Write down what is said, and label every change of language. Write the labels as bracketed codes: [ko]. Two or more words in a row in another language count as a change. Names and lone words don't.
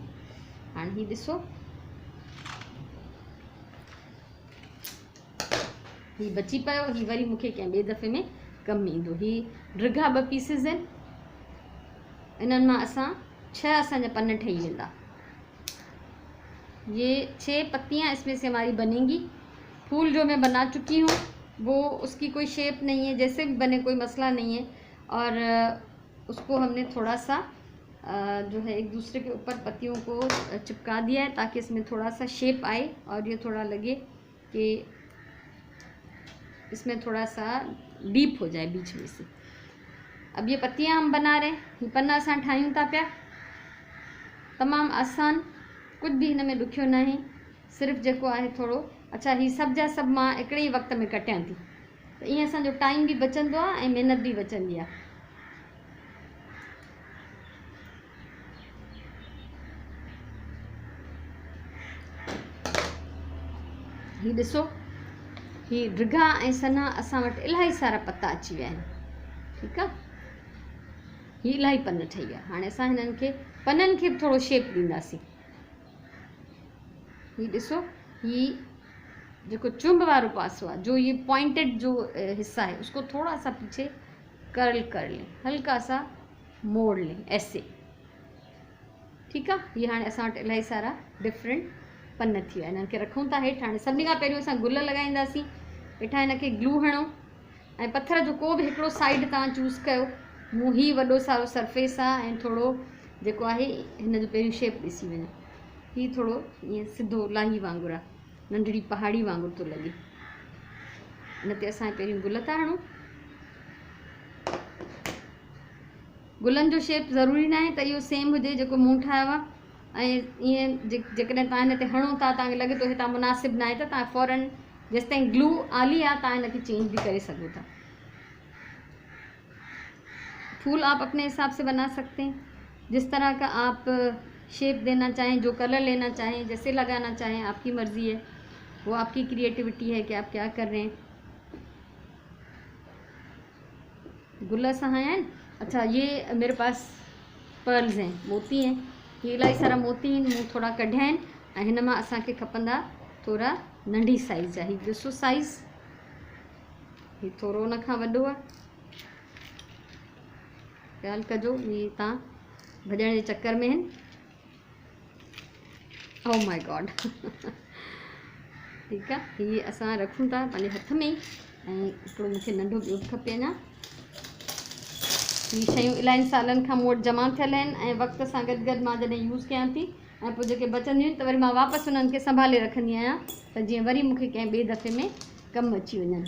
[sd] हाणे हीउ ॾिसो, हीउ बची पियो, हीउ वरी मूंखे कंहिं ॿिए दफ़े में कमु ईंदो। हीउ ड्रिघा 2 पीसिस आहिनि, इन्हनि मां असां 6 असांजा पन ठही वेंदा। [hi] ये 6 पत्तियाँ इसमें से हमारी बनेंगी। फूल जो मैं बना चुकी हूँ वो उसकी कोई शेप नहीं है, जैसे भी बने कोई मसला नहीं है। और उसको हमने थोड़ा सा जो है एक दूसरे के ऊपर पत्तियों को चिपका दिया है ताकि इसमें थोड़ा सा शेप आए और ये थोड़ा लगे कि इसमें थोड़ा सा डीप हो जाए बीच में से। अब ये पत्तियाँ हम बना रहे हैं, [sd] ये पन्ना असां ठाहियूं था पिया। तमामु आसान, कुछ भी हिन में ॾुखियो न आहे, सिर्फ़ु जेको आहे थोरो। अच्छा, ही सभु जा सभु मां हिकिड़े ई वक़्त में कटियां थी, त ईअं असांजो टाइम बि बचंदो आहे ऐं महिनत बि बचंदी आहे। ही ॾिसो, ही ड्रिघा ऐं सन्हा असां वटि इलाही सारा पत्ता अची विया आहिनि। ठीकु आहे, ही इलाही पन ठही विया। हाणे असां हिननि खे पननि खे बि थोरो शेप ॾींदासीं। ही ॾिसो, ही जेको चुंब वारो पासो आहे, [hi] जो ये पॉइंटेड जो हिस्सा है, उसको थोड़ा सा पीछे कर्ल कर लें, हल्का सा मोड़ लें ऐसे। [sd] ठीकु आहे, ये हाणे असां वटि इलाही सारा डिफरेंट पन थी विया। इन्हनि खे रखूं था हेठि। हाणे सभिनी खां पहिरियों असां गुल लॻाईंदासीं। हेठां हिनखे ग्लू हणो ऐं पत्थर जो को बि हिकिड़ो साइड तव्हां चूज़ कयो। मूं ही वॾो सारो सरफेस आहे ऐं थोरो जेको आहे हिन जो पहिरियों शेप ॾिसी वञो। ही थोरो ईअं सिधो लाही वांगुरु आहे, नंढड़ी पहाड़ी वांगुरु थो लॻे। इन ते असां पहिरियों गुल था हणूं। गुलनि जो शेप ज़रूरी न आहे त इहो सेम हुजे जेको मूं ठाहियो आहे। ऐं ईअं जेकॾहिं तव्हां हिन ते हणो था, तव्हांखे लॻे थो हितां मुनासिबु न आहे, त तव्हां फ़ौरन जेसिताईं ग्लू आली आहे तव्हां हिनखे चेंज भी करे सघो था। [hi] फूल आप अपने हिसाब से बना सकते हैं, जिस तरह का आप शेप देना चाहें, जो कलर लेना चाहें, जैसे लगाना चाहें, आपकी मर्ज़ी है। वो आपकी क्रिएटिविटी है कि आप क्या कर रहे हैं। [sd] गुल असां आया आहिनि। [hi] अच्छा, ये मेरे पास पर्ल्स हैं, मोती हैं। [sd] ये इलाही सारा मोती आहिनि, मूं थोरा कढिया आहिनि ऐं हिन मां असांखे खपंदा थोरा नंढी साइज़ जा। हीउ ॾिसो साइज़, हीउ थोरो उन खां वॾो आहे। ख़्यालु कजो, हीअ तव्हां भॼण जे चक्कर में आहिनि। [en] Oh my God. [sd] ठीकु आहे, हीअ असां रखूं था पंहिंजे हथ में ई। ऐं हिकिड़ो मूंखे नंढो ॿियो बि खपे अञा। हीअ शयूं इलाही सालनि खां मूं वटि जमा थियल आहिनि ऐं वक़्त सां गॾु गॾु मां जॾहिं यूज़ कयां थी ऐं पोइ जेके बचंदियूं आहिनि त वरी मां वापसि उन्हनि खे संभाले रखंदी आहियां, त जीअं वरी मूंखे कंहिं ॿिए दफ़े में कमु अची वञनि।